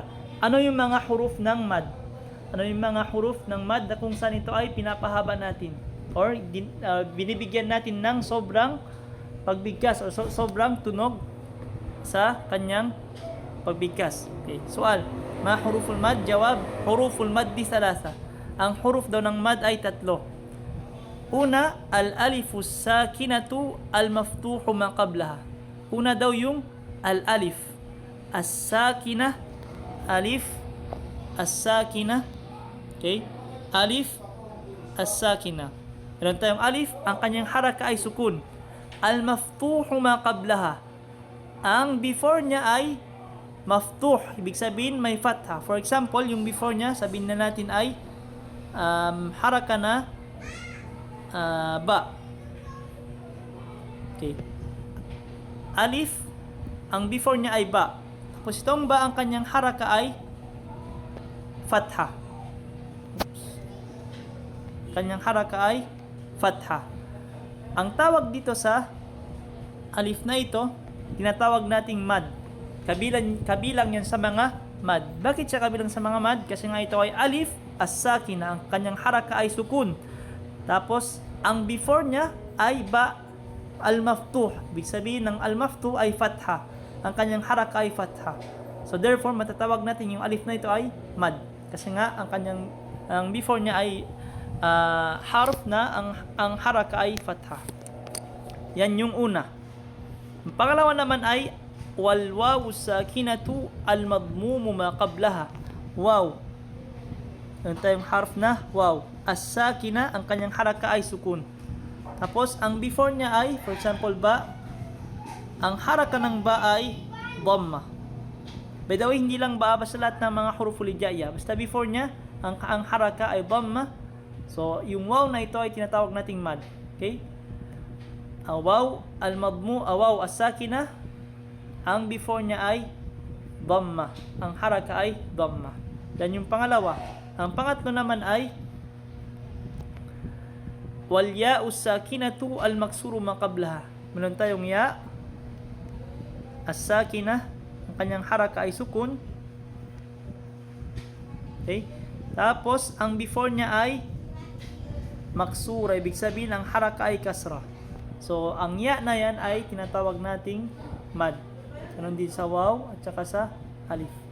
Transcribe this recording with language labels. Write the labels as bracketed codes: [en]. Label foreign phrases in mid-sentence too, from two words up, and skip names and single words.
[tl] Ano yung mga huruf ng mad? Ano yung mga huruf ng mad na kung saan ito ay pinapahaba natin? Or binibigyan natin ng sobrang pagbigkas o sobrang tunog sa kanyang pagbigkas. [ar] Okay, سؤال. ما حروف المد? جواب، حروف المد ثلاثة. [tl] Ang huruf daw ng mad ay tatlo. [ar] Una, الألف الساكنة المفتوح ما قبلها. [tl] Una daw yung [ar] الألف الساكنة، ألف الساكنة. Okay? ألف الساكنة. [tl] Meron tayong alif, ang kanyang haraka ay sukun. [ar] المفتوح ما قبلها. [tl] Ang before niya ay maftuh, ibig sabihin may fatha. [en] For example, [tl] yung before niya, sabihin na natin ay haraka na ba. Okay. Alif, ang before niya ay ba. Tapos itong ba, ang kanyang haraka ay fatha. Oops. Kanyang haraka ay fatha. Ang tawag dito sa alif na ito, tinatawag nating mad. Kabilang yan sa mga mad. Bakit siya kabilang sa mga mad? Kasi nga ito ay alif as-sakina, ang kanyang haraka ay sukun. Tapos ang before niya ay [ar] باء المفتوح. [tl] Ibig sabihin ng al-maftuh ay fatha. Ang kanyang haraka ay fatha. [en] So therefore [tl] matatawag natin yung alif na ito ay mad. Kasi nga ang before niya ay harf na ang haraka ay fatha. Yan yung una. Ang pangalawa naman ay [ar] والواو الساكنة المضموم ما قبلها. [tl] Waw. Meron tayong harf na waw. As-sakina, ang kanyang haraka ay sukun. Tapos ang before niya ay, [en] for example, [tl] ba. Ang haraka ng ba ay dhamma. [en] By the way, [tl] hindi lang ba basta lahat ng mga [ar] حروف الهجائية. [tl] Basta before niya, ang haraka ay dhamma. So yung waw na ito ay tinatawag nating mad. [ar] Okay? واو المضموم، واو الساكنة, [tl] ang before niya ay dhamma. Ang haraka ay dhamma. Yan yung pangalawa. Ang pangatlo naman ay [ar] والياء الساكنة المكسور ما قبلها. [tl] Meron tayong [ar] ياء الساكنة, [tl] ang kanyang haraka ay sukun. Okay? Tapos ang before niya ay maksura, ibig sabihin ang haraka ay kasra. So ang ya na yan ay tinatawag nating mad. Ganon din sa waw at saka sa alif.